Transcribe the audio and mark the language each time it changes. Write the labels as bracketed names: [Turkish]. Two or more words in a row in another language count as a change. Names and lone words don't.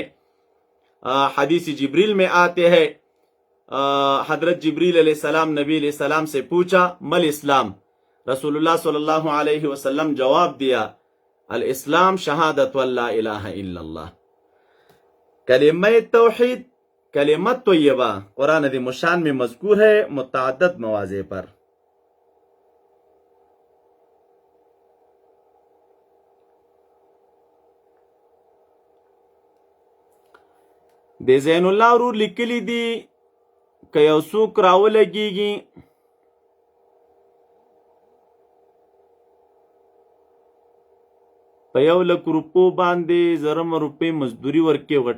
[Urdu] حدیث جبریل میں آتے ہیں حضرت جبریل علیہ السلام نبی علیہ السلام سے پوچھا مل اسلام؟ رسول اللہ [Arabic] صلی اللہ علیہ وسلم [Urdu] جواب دیا [Arabic] الاسلام شہادت واللہ الہ الا اللہ. [Urdu] کلمہ توحید کلمہ طیبہ قرآن عظیم الشان میں مذکور ہے متعدد مواضع پر. [Pashto] د زین الله ورور لیکلی دی که یو څوک راولګیږي په 1,00,000 روپو باندې زرم روپۍ مزدوري ورکې غټې